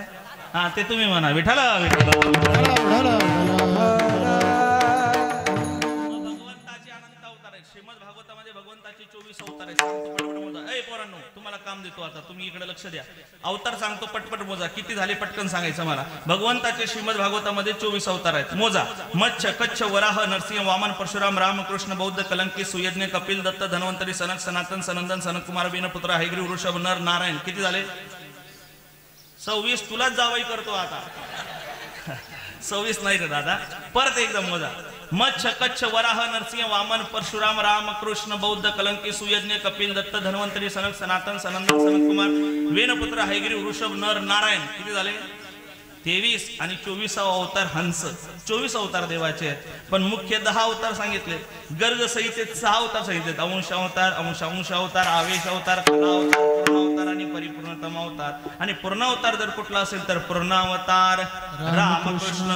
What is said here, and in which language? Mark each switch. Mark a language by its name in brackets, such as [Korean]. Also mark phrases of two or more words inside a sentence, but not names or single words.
[Marathi] हा ते तुम्ही म्हणा विठाला विठाला. भगवंताचे अनंत अवतार आहेत. श्रीमद भागवतामध्ये भगवंताचे 24 अवतार आहेत. सांगतो पटपट मोजा. ए पोरांनो, तुम्हाला काम देतो आता, तुम्ही इकडे लक्ष द्या. अवतार सांगतो पटपट मोजा. किती झाले पटकन सांगायचं मला. भगवंताचे श्रीमद भागवतामध्ये 24 अवतार आहेत. मोजा. मत्स्य, कच्छ, वराह, नरसिंह, वामन, परशुराम, राम, कृष्ण, बौद्ध, कलंकी, सुयज्ञ, कपिल, दत्त, धन्वंतरी, सनक, सनातन, सनंदन, सनतकुमार, विनपुत्र, हैग्रीव, वृषभ, नर, नारायण. किती झाले? 26. तुलाच जावई करतो आता. 26 नाही रे दादा, परत एकदम मोजा. मत्स्य, कच्छ, वराह, नरसिंह, वामन, परशुराम, राम, कृष्ण, बौद्ध, कलंकी, सुयज्ञ, कपिल, दत्त, धन्वंतरी, सनक, सनातन, सनंदन, सनतकुमार, वेनपुत्र, हैग्रीव, वृषभ, नर, नारायण. किती झाले? 23. आणि 24वा अवतार हंस. 24 अवतार देवाचे आहेत, पण मुख्य 10 अवतार सांगितले. गर्ग संहितेत 6 अवतार सांगितलेत. अंश अवतार, अंश अवतार, आवेश अवतार, कला अवतार, पूर्ण अवतार आणि परिपूर्णतम अवतार. आणि पूर्ण अवतार जर कुठला असेल तर पूर्णावतार रामकृष्ण.